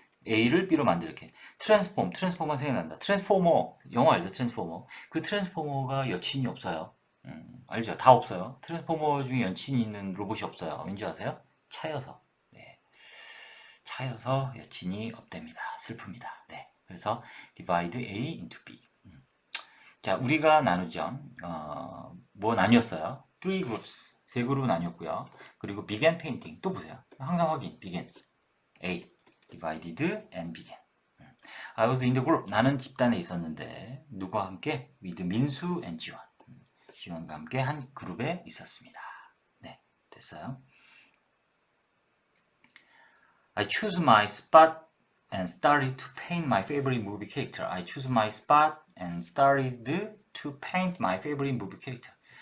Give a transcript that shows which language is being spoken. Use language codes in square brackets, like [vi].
[ko] A를 B로 만들게. transformer 생각난다. transformer 영어 알죠? transformer. 그 transformer가 여친이 없어요. 알죠? 다 없어요. 트랜스포머 중에 여친이 있는 로봇이 없어요. 왠지 아세요? 차여서. 네. 차여서 여친이 없답니다. 슬픕니다. 네. [en] 그래서 divide A into B. [ko] 자, 우리가 나누죠. 뭐 나뉘었어요? 3 groups. 3그룹 나뉘었고요. [en] 그리고 began painting. [ko] 또 보세요. 항상 확인. [en] began. A. divided and began. I was in the group. [ko] 나는 집단에 있었는데 누구와 함께? with 민수 and 지원. 지원과 함께 한 그룹에 있었습니다. 네, 됐어요. [en] I choose my spot and started to paint my favorite movie character. I choose my spot and started to paint my favorite movie character.